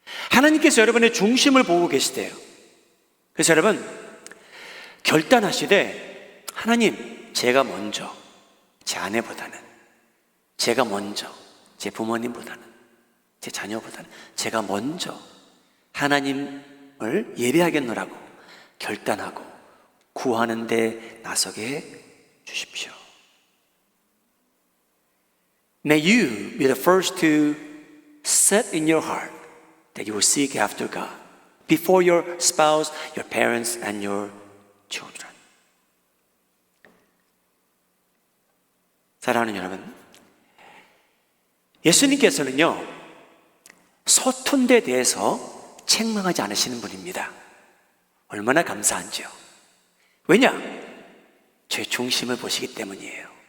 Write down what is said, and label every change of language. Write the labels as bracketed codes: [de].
[ko] 하나님께서 여러분의 중심을 보고 계시대요. 그래서 여러분, 결단하시되, 하나님, 제가 먼저, 제 아내보다는, 제가 먼저, 제 부모님보다는, 제 자녀보다는 제가 먼저 하나님을 예배하겠노라고 결단하고 구하는 데 나서게 해 주십시오. [en] May you be the first to set in your heart that you will seek after God before your spouse, your parents, and your children. [ko] 사랑하는 여러분, 예수님께서는요, 서툰 데 대해서 책망하지 않으시는 분입니다. 얼마나 감사한지요. 왜냐? 제 중심을 보시기 때문이에요.